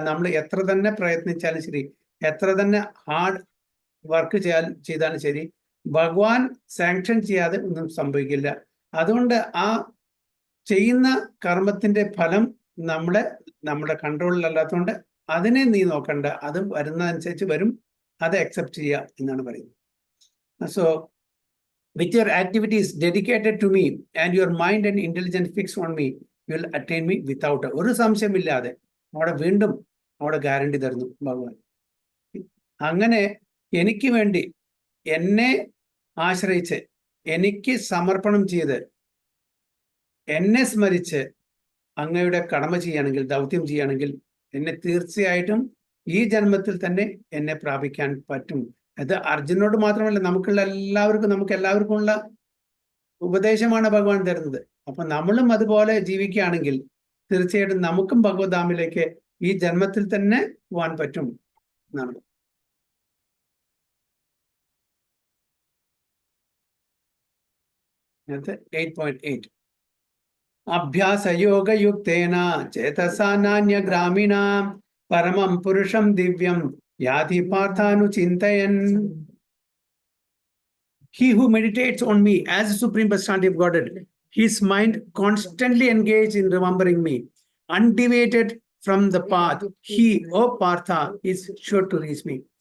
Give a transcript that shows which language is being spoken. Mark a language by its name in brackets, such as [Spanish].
[Malayalam] നമ്മൾ എത്ര തന്നെ പ്രയത്നിച്ചാലും ശരി, എത്ര തന്നെ ഹാർഡ് വർക്ക് ചെയ്താലും ശരി, ഭഗവാൻ സാങ്ഷൻ ചെയ്യാതെ ഒന്നും സംഭവിക്കില്ല. അതുകൊണ്ട് ആ ചെയ്യുന്ന കർമ്മത്തിന്റെ ഫലം നമ്മുടെ കൺട്രോളിലല്ലാത്തതുകൊണ്ട് അതിനെ നീ നോക്കണ്ട, അത് വരുന്നതനുസരിച്ച് വരും, അത് അക്സെപ്റ്റ് ചെയ്യുക എന്നാണ് പറയുന്നത്. [English] so with your activities dedicated to me and your mind and intelligence fixed on me, you will attain me without [Malayalam] ഒരു സംശയമില്ലാതെ. വീണ്ടും അവിടെ ഗ്യാരണ്ടി തരുന്നു ഭഗവാൻ. അങ്ങനെ എനിക്ക് വേണ്ടി എന്നെ ആശ്രയിച്ച് എനിക്ക് സമർപ്പണം ചെയ്ത് എന്നെ സ്മരിച്ച് അങ്ങയുടെ കടമ ചെയ്യുകയാണെങ്കിൽ, ദൗത്യം ചെയ്യുകയാണെങ്കിൽ എന്നെ തീർച്ചയായിട്ടും ഈ ജന്മത്തിൽ തന്നെ എന്നെ പ്രാപിക്കാൻ പറ്റും. അത് അർജുനോട് മാത്രമല്ല, നമുക്ക് എല്ലാവർക്കും ഉള്ള ഉപദേശമാണ് ഭഗവാൻ തരുന്നത്. അപ്പൊ നമ്മളും അതുപോലെ ജീവിക്കുകയാണെങ്കിൽ തീർച്ചയായിട്ടും നമുക്കും ഭഗവത്ധാമിലേക്ക് ഈ ജന്മത്തിൽ തന്നെ പോകാൻ പറ്റും എന്നാണ്. അടുത്ത [Sanskrit] 8.8 അഭ്യാസയോഗയുക്തേന ചേതസാ നാന്യഗ്രാമിണാം പരമം പുരുഷം Divyam യാതി പാർത്ഥാനുചിന്തയൻ. [English] He who meditates on me as a supreme personality of Godhead, his mind constantly engaged in remembering me, undeviated from the path, he, O Partha, is sure to reach me.